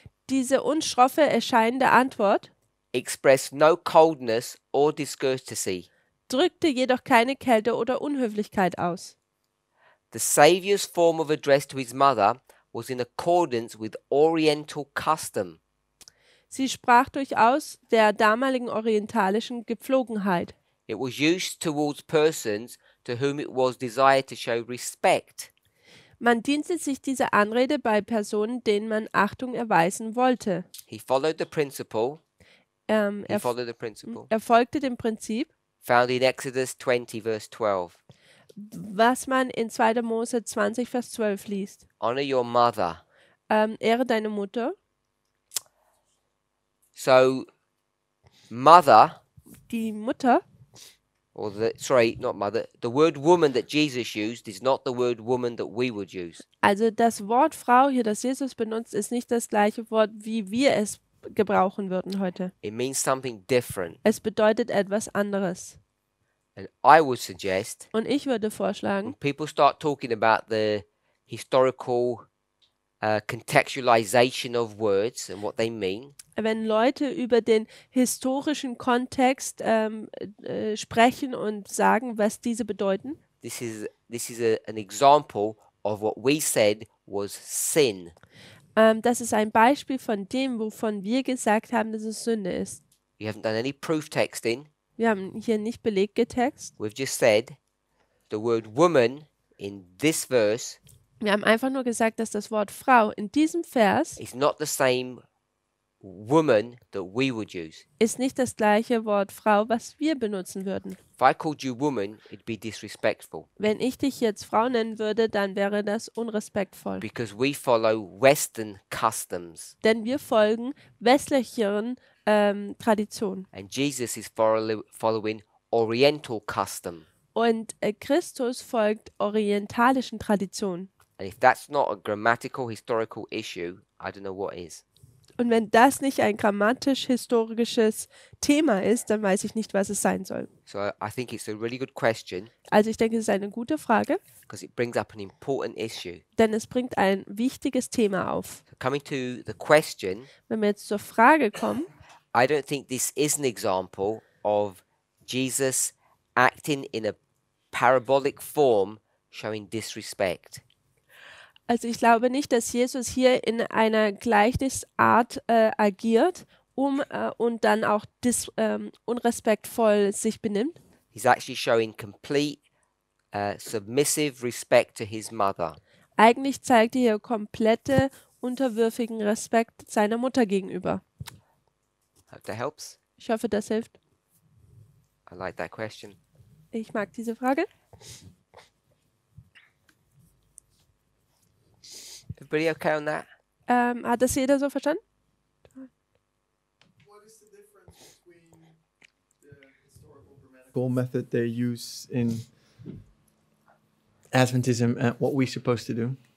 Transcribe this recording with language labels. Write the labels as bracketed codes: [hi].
[de] Diese uns schroffe erscheinende Antwort [en] expressed no coldness or discourtesy. [de] drückte jedoch keine Kälte oder Unhöflichkeit aus. [en] The Saviour's form of address to his mother was in accordance with Oriental custom. [de] Sie sprach durchaus der damaligen orientalischen Gepflogenheit. [en] It was used towards persons to whom it was desired to show respect. [de] Man diente sich dieser Anrede bei Personen, denen man Achtung erweisen wollte. [en] He followed the principle. [de] Er er folgte dem Prinzip, [en] Found in Exodus 20, verse 12. [de] was man in 2. Mose 20, Vers 12 liest. [en] Honor your mother. [de] Ehre deine Mutter. [en] So, mother, [de] Die Mutter, [en] or not mother, the word woman that Jesus used is not the word woman that we would use. [de] also das Wort Frau hier, das Jesus benutzt, ist nicht das gleiche Wort, wie wir es gebrauchen würden heute. [en] It means something different. [de] Es bedeutet etwas anderes. [en] And I would suggest [de] Und ich würde [en] when [de] vorschlagen, [en] people start talking about the historical contextualization of words and what they mean, [de] wenn Leute über den historischen Kontext sprechen und sagen, was diese bedeuten, [en] this is an example of what we said was sin. [de] das ist ein Beispiel von dem, wovon wir gesagt haben, dass es Sünde ist. [en] You haven't done any proof texting. [de] Wir haben hier nicht Beleggetext. [en] We've just said the word woman in this verse [de] Wir haben einfach nur gesagt, dass das Wort Frau in diesem Vers [en] is not the same woman that we would use. [de] ist nicht das gleiche Wort Frau, was wir benutzen würden. [en] If I called you woman, it'd be disrespectful [de] Wenn ich dich jetzt Frau nennen würde, dann wäre das unrespektvoll. [en] because we follow Western customs [de] Denn wir folgen westlicheren Traditionen. [en] and Jesus is following Oriental custom. [de] Und Christus folgt orientalischen Traditionen. [en] And if that's not a grammatical historical issue, I don't know what is. [de] Und wenn das nicht ein grammatisch-historisches Thema ist, dann weiß ich nicht, was es sein soll. [en] So I think it's a really good question [de] Also ich denke, es ist eine gute Frage, [en] because it brings up an important issue. [de] denn es bringt ein wichtiges Thema auf. [en] So coming to the question, [de] Wenn wir jetzt zur Frage kommen, [en] I don't think this is an example of Jesus acting in a parabolic form showing disrespect. [de] also ich glaube nicht, dass Jesus hier in einer Gleichnisart agiert, und dann auch unrespektvoll sich benimmt. [en] He's actually showing complete submissive respect to his mother. [de] Eigentlich zeigt er hier komplette, unterwürfigen Respekt seiner Mutter gegenüber. [en] Hope that helps. [de] Ich hoffe, das hilft. [en] I like that question. [de] Ich mag diese Frage. [en] Everybody okay on that? [de] Hat das jeder so verstanden? [en] What is the difference between the historical grammatical method they use in Adventism and what we're supposed to do?